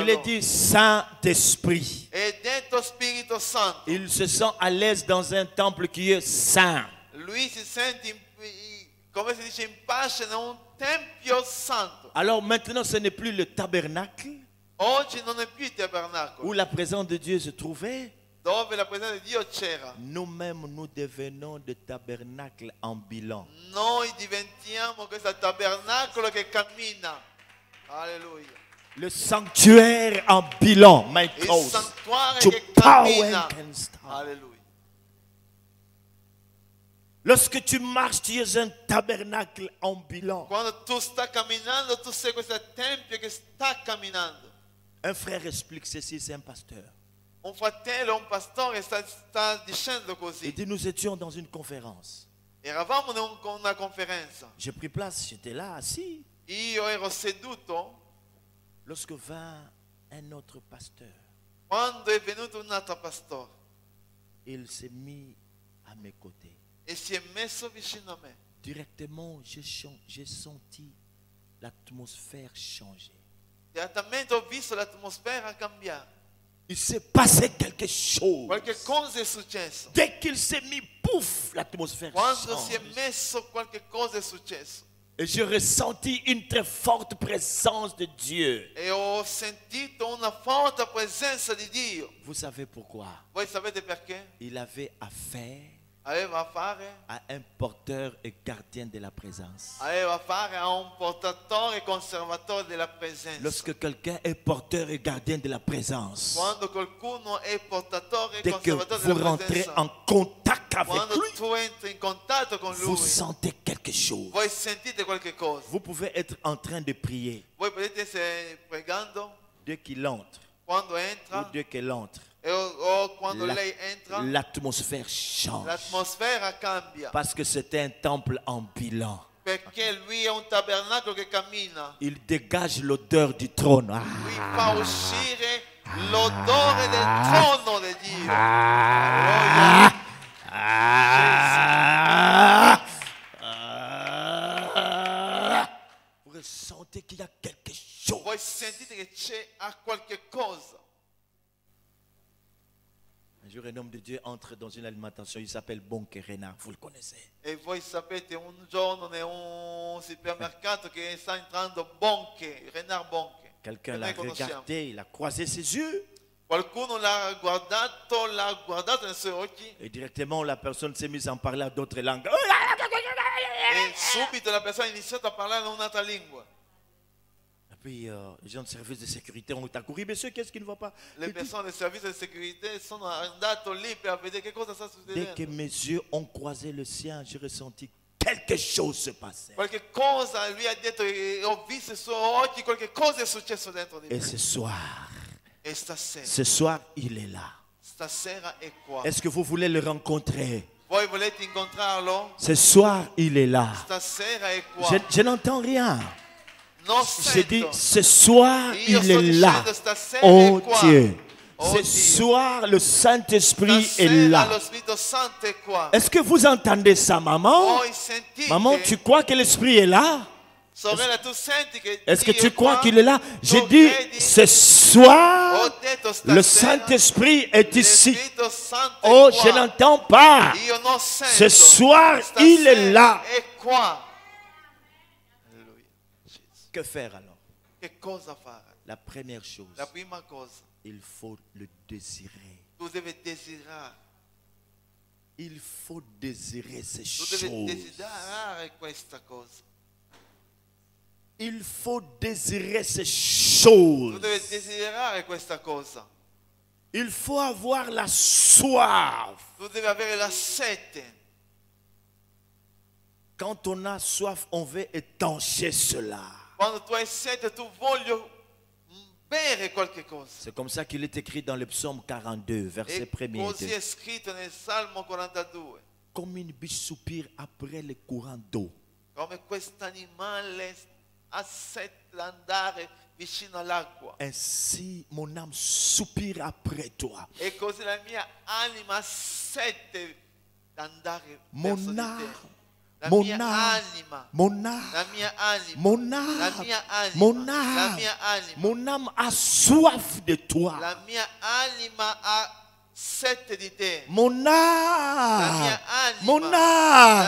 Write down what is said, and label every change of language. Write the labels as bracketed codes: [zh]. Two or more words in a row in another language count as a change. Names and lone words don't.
[fr] Il est dit Saint-Esprit. [it] È detto Spirito Santo. [fr] Il se sent à l'aise dans un temple qui est saint. [it] Lui si sente, come si dice, in pace in un tempio santo. [fr] Alors maintenant, ce n'est plus le tabernacle [it] Oggi non è più il tabernacolo, [fr] où la présence de Dieu se trouvait. [it] dove la presenza di Dio c'era. [fr] Nous-mêmes, nous devenons des tabernacles ambulants. [it] Noi diventiamo questo tabernacolo che cammina. Alleluia. [fr] Le sanctuaire ambulant, my [it] Il cause. santuario To che power cammina. and stand. Alleluia. [fr] Lorsque tu marches, tu es un tabernacle ambulant. [it] Quando tu stai camminando, tu sei questo tempio che sta camminando. [fr] Un frère explique ceci, c'est un pasteur. [it] Un fratello, un pastore sta dicendo [fr] Il [it] così. [fr] dit, nous étions dans une conférence. [it] Eravamo in una conferenza. [fr] J'ai pris place, j'étais là, assis. [it] Io ero seduto [fr] Lorsque vint un autre pasteur, [it] quando è venuto un altro pastore [fr] il s'est mis à mes côtés. [it] e si è messo vicino a me. [fr] Directement, j'ai senti l'atmosphère changer. [it] Direttamente ho visto l'atmosfera cambiare. [fr] Il s'est passé quelque chose. [it] Qualche cosa è successo. [fr] Dès qu'il s'est mis, pouf, l'atmosphère [it] Quando si è [fr] change. [it] messo, qualche cosa è successo. [fr] Et j'ai ressenti une très forte présence de Dieu. [it] E ho sentito una forte presenza di Dio. [fr] Vous savez pourquoi? [it] Voi sapete perché? [fr] Il avait affaire [it] Aveva a fare, [fr] à un porteur et gardien de la présence. [it] aveva a fare a un portatore e conservatore della presenza. [fr] Lorsque quelqu'un est porteur et gardien de la présence, [it] Quando qualcuno è portatore e [fr] dès que [it] conservatore [fr] vous [it] della [fr] rentrez [it] presenza, [fr] en contact avec [it] quando [fr] lui, [it] tu entri in contatto con [fr] vous [it] lui, [fr] sentez quelque chose. [it] voi sentite qualche cosa. [fr] Vous pouvez être en train de prier. [it] Voi potete essere pregando [fr] Dès qu'il entre, [it] quando [fr] ou [it] entra [fr] dès qu'elle entre, [it] o quando [fr] la- [it] lei entra, [fr] l'atmosphère change. [it] l'atmosfera cambia. [fr] Parce que c'est un temple ambulant. [it] Perché lui è un tabernacolo che cammina. [fr] Il dégage l'odeur du trône. Ah. [it] Lui fa uscire l'odore del trono di Dio. Alleluia. Ah. Ah. [fr] Vous ressentez qu'il y a quelque chose. [it] Voi sentite che c'è qualche cosa. [fr] Un jour, un homme de Dieu entre dans une alimentation, il s'appelle Bonke Renard, vous le connaissez. [it] E voi sapete, un giorno in un supermercato che sta entrando Bonche, Renard Bonche. [fr] Quelqu'un [it] Che [fr] l'a [it] noi conosciamo. [fr] regardé, il a croisé ses yeux. [it] Qualcuno l'ha guardato nei suoi occhi [fr] Et directement, la personne s'est mise à en parler à d'autres langues. [it] e subito la persona ha iniziato a parlare in un'altra lingua. [fr] Et puis, les gens de service de sécurité ont accouru. Monsieur, qu'est-ce qui ne va pas? [it] Le persone del servizio di sicurezza sono andate lì per vedere che cosa sta [fr] Dès que [it] succedendo. [fr] mes yeux ont croisé le sien, j'ai ressenti quelque chose se passer. [it] Qualche cosa, lui ha detto, ho visto i suoi occhi, qualche cosa è successo dentro di [fr] Et [it] me. [fr] ce [it] E stasera, [fr] soir, il est là. [it] stasera è qua. [fr] Est-ce que vous voulez le rencontrer? [it] Voi volete incontrarlo? [fr] Ce soir, il est là. [it] Stasera è qua. [fr] Je n'entends rien. [it] Non [fr] J'ai dit, [it] sento. [fr] ce soir, [it] Io [fr] il [it] sto [fr] est là. [it] dicendo stasera [fr] Oh [it] è qua. [fr] Dieu. [it] Oh [fr] Ce [it] Dio. [fr] soir, le Saint-Esprit est [it] Stasera [fr] là. [it] lo Spirito Santo è qua. [fr] Est-ce que vous entendez ça, maman? [it] Voi sentite? [fr] Maman, tu crois que l'Esprit est là? [it] Sorella, tu senti che [fr] Est-ce que [it] Dio [fr] tu [it] è [fr] crois [it] qua? [fr] qu'il est là? J'ai [it] Tu [fr] dit, [it] credi? [fr] ce soir, [it] Ho detto [fr] le [it] stasera, [fr] Saint-Esprit est [it] lo [fr] ici. [it] Spirito Santo [fr] Oh, [it] è [fr] je [it] qua. [fr] n'entends pas. [it] Io non sento. [fr] Ce soir, [it] Stasera [fr] il est là. [it] È qua. Alleluia. Gesù. [fr] Que faire alors? [it] Che cosa fare? [fr] La première chose, [it] La prima cosa, [fr] il faut le désirer. [it] tu devi desiderare. [fr] Il faut désirer ces [it] Tu devi [fr] choses. [it] desiderare questa cosa. [fr] Il faut désirer ces [it] Tu [fr] choses. [it] devi desiderare questa cosa. [fr] Il faut avoir la soif. [it] Tu devi avere la sete. [fr] Quand on a soif, on veut étancher cela. [it] Quando tu hai sete, tu voglio bere qualche cosa. [fr] C'est comme ça qu'il est écrit dans le psaume 42, verset [it] E [fr] 1er. [it] così è scritto nel Salmo 42. [fr] Comme une biche soupire après les courants d'eau. [it] Come quest'animale a sete andare vicino all'acqua. [fr] Ainsi mon âme soupire après toi. [it] E così la mia anima sente d'andare [fr] Mon [it] verso di [fr] âme, [it] te. La [fr] mon [it] mia [fr] âme, [it] anima, [fr] mon [it] la [fr] âme, [it] mia anima, [fr] mon [it] la [fr] âme, [it] mia anima, [fr] mon [it] la [fr] âme, [it] mia anima, [fr] mon âme a soif de toi. [it] la mia anima ha sete di te. [fr] Mon [it] La [fr] âme, [it] mia anima, [fr] mon [it] la